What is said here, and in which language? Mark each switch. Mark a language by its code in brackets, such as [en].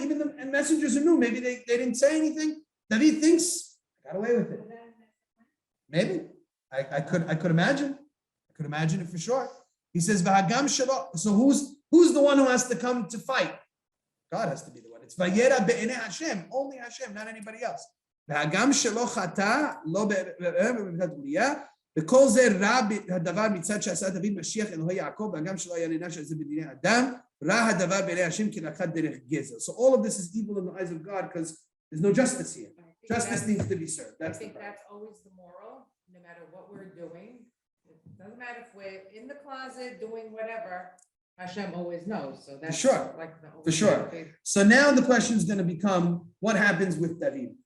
[en] Even the messengers who knew, maybe they didn't say anything. David thinks, got away with it. Maybe. I could imagine. I could imagine it for sure. He says, [he] V'hagam shelo. [en] So who's the one who has to come to fight? God has to be the one. It's [he] Vayera be'eneh Hashem. [en] Only Hashem, not anybody else. [he] V'hagam shelo chata lo be'emet Uriah. וכל זה רע הדבר מצד שעשה דוד משיח אלוהי יעקב, והגם שלא היה נענש על זה בדיני אדם, רע הדבר בעיני השם כי לקח דרך גזל. [en] So all of this is evil in the eyes of God because there's no justice here. Justice needs to be served. I think that's always the moral, no matter what we're doing. It doesn't matter if we're in the closet doing whatever, Hashem always knows. So that's sure. like the For sure. So now the question is going to become, what happens with David?